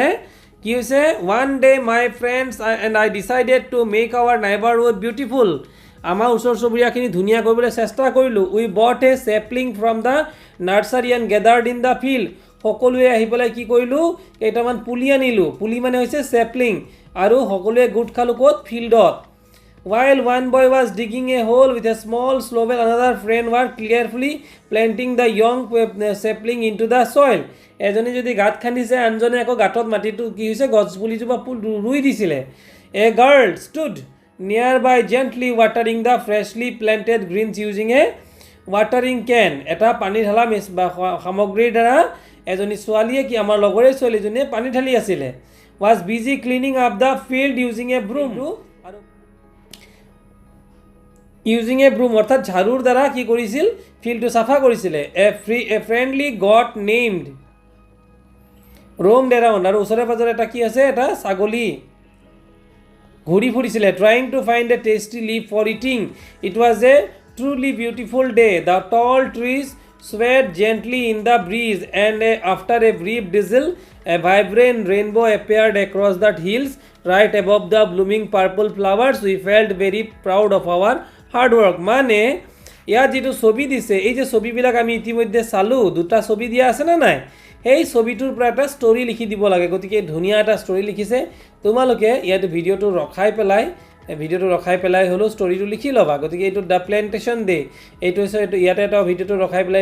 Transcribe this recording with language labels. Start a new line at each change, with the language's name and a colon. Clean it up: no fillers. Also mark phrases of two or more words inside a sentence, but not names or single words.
Assamese: কি হৈছে
English: one day my friends and I decided to make our neighbourhood beautiful
Assamese: আমাৰ ওচৰ চুবুৰীয়াখিনি ধুনীয়া কৰিবলৈ চেষ্টা কৰিলোঁ
English: we bought a sapling from the nursery and gathered in the field
Assamese: সকলোৱে আহি পেলাই কি কৰিলোঁ কেইটামান পুলি আনিলোঁ পুলি মানে হৈছে চেপলিং আৰু সকলোৱে গোট খালোঁ ক'ত ফিল্ডত
English: while one boy was digging a hole with a small shovel another friend were carefully planting the young sapling into the soil
Assamese: এজনে যদি গাঁত খান্দিছে আনজনে আকৌ গাঁতত মাটিটো কি হৈছে গছ পুলিজোপা ৰুই দিছিলে
English: a girl stood nearby gently watering the freshly planted greens using a watering can
Assamese: এটা পানী ঢালা সামগ্ৰীৰ দ্বাৰা এজনী ছোৱালীয়ে কি আমাৰ লগৰে ছোৱালীজনীয়ে পানী ঢালি আছিলে
English: was busy cleaning up the field using a broom. Using a broom
Bangla: অর্থাৎ ঝাড়ুর দ্বারা
Assamese: কি কৰিছিল ফিল্ডটো সাফা কৰিছিলে
English: a friendly got named roamed around
Assamese: আৰু ওচৰে পাজৰে এটা কি আছে এটা ছাগলী ঘূৰি ফুৰিছিলে
English: trying to find a tasty leaf for eating. It was a truly beautiful day. The tall trees swayed gently in the breeze and after a brief drizzle a vibrant rainbow appeared across the hills right above the blooming purple flowers. We felt very proud of our hard work.
Assamese: মানে ইয়াত যেটো ছবি দিছে এই যে ছবিবিলাক আমি ইতিমধ্যে চালো দুটা ছবি দিয়া আছে না নাই এই ছবিটোৰ পৰা এটা ষ্টৰী লিখি দিব লাগে গতিকে ধুনিয়া এটা ষ্টৰী লিখিছে তোমালোকে ইয়াত ভিডিওটো ৰখাই পেলাই হলো ষ্টৰীটো লিখি লবা গতিকে এইটো
English: the plantation day
Assamese: এইটো হৈছে এইটো ইয়াতে এটা ভিডিওটো ৰখাই পেলাই